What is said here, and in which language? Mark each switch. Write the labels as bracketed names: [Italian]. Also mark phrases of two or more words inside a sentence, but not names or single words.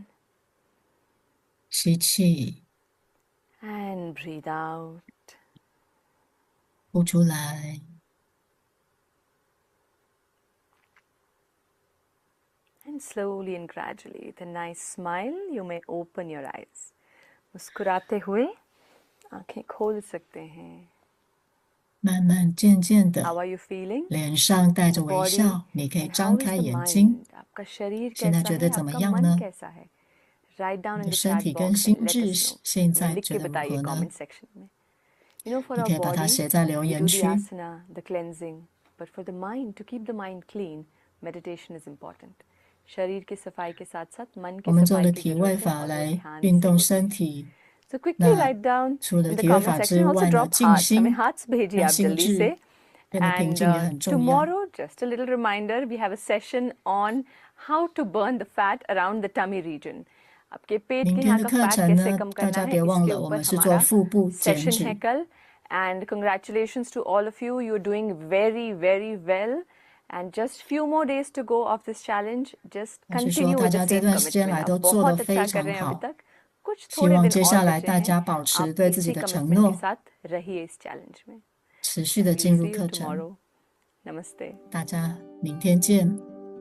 [Chinese] 吸气， [English] and breathe out. [Chinese] 呼出来。 [English] And slowly and gradually, with a nice smile, you may open your eyes. [Hindi] मुस्कुराते हुए आंखें खोल सकते हैं. [Chinese] 慢慢渐渐 [English] How [Chinese] 的， [English] are you feeling? [Chinese] 脸上带着 [English] Your [Chinese] 微 [English] body [Chinese] 笑，你可以 [English] and [Chinese] 张 [English] how is [Chinese] 开 [English] the [Chinese] 眼睛。 [English] mind? [Hindi] आपका शरीर [Chinese] 现在 [Hindi] कैसा [Chinese] 觉 [Hindi] है? [Chinese] 得怎么 [Hindi] आपका [Chinese] 样 [Hindi] मन [Chinese] 呢？ [Hindi] कैसा है? [English] Write down [Chinese] 你 [English] in [Chinese] 的 [English] the [Chinese] 身 [English] chat [Chinese] 体跟 [English] box [Chinese] 心 [English] and let [Chinese] 智 [English] us know. [Chinese] 现 [Hindi] हमें [Chinese] 在 [Hindi] लिख [Chinese] 觉 [Hindi] के [Chinese] 得如 [Hindi] बताइए [Chinese] 何呢？ [English] comment section में. You know, for [Chinese] 你 [English] our [Chinese] 可以把它 [English] body, [Chinese] 写在留 [English] we [Chinese] 言 [English] do the [Chinese] 区。 [English] asana, the cleansing. But for the mind, to keep the mind clean, meditation is important. [Hindi] शरीर की सफाई के साथ साथ मन [Chinese] 我 [Hindi] की [Chinese] 们做 [Hindi] सफाई [Chinese] 了 [Hindi] की [Chinese] 体位 [Hindi] जरूरत है [Chinese] 法 [Hindi] और वो [Chinese] 来 [Hindi] ध्यान [Chinese] 运 [Hindi] से [Chinese] 动 [Hindi] होती [Chinese] 身 [Hindi] है. [Chinese] 体。 [English] So quickly [Chinese] 那 [English] write down [Chinese] 除了 [English] in the [Chinese] 体位 [English] comment [Chinese] 法 [English] section. [Chinese] 之 [English] Also [Chinese] 外呢， [English] drop [Chinese] 静 [English] hearts. हमें [Chinese] 心 [Hindi] hearts भेजिए [Chinese] 让 [Hindi] आप [Chinese] 心 [Hindi] जल्दी [Chinese] 智 [Hindi] से. [Chinese] 变得平 [English] And [Chinese] 静也很重要。 [English] tomorrow, just a little reminder, we have a session on how to burn the fat around the tummy region. [Hindi] आपके पेट [Chinese] 明 [Hindi] के [Chinese] 天 [Hindi] यहाँ [Chinese] 的 [Hindi] का [Chinese] 课 [Hindi] फैट [Chinese] 程 [Hindi] कैसे [Chinese] 呢， [Hindi] कम [Chinese] 大 [Hindi] करना [Chinese] 家 [Hindi] है [Chinese] 别忘 [Hindi] इसके [Chinese] 了，我 [Hindi] ऊपर [Chinese] 们是做 [Hindi] हमारा [Chinese] 腹部减 [Hindi] सेशन है [Chinese] 脂。 [Hindi] कल. [English] And congratulations to all of you. You're doing very, very well. And just few more days to go of this challenge. Just [Chinese] 我是说， [English] continue [Chinese] 大 [English] with the [Chinese] 家这 [English] same [Chinese] 段时间 [English] commitment. [Chinese] 来 [Hindi] आप [Chinese] 都做得 [Hindi] बहुत [Chinese] 非 [Hindi] अच्छा कर [Chinese] 常 [Hindi] रहे हैं अभी [Chinese] 好。 [Hindi] तक. कुछ [Chinese] 希 [Hindi] थोड़े [Chinese] 望 [Hindi] दिन [Chinese] 接 [Hindi] और [Chinese] 下来 [Hindi] बचे [Chinese] 大 [Hindi] हैं. [Chinese] 家保持 [Hindi] आप [Chinese] 对自己 [Hindi] इसी [Chinese] 的承 [Hindi] कमिटमेंट के [Chinese] 诺， [Hindi] साथ रहिए इस चैलेंज में. [Chinese] 持续 [English] And [Chinese] 的 [English] we'll [Chinese] 进入 [English] see you [Chinese] 课程。 [English] tomorrow. Namaste. [Chinese] 大家明天见。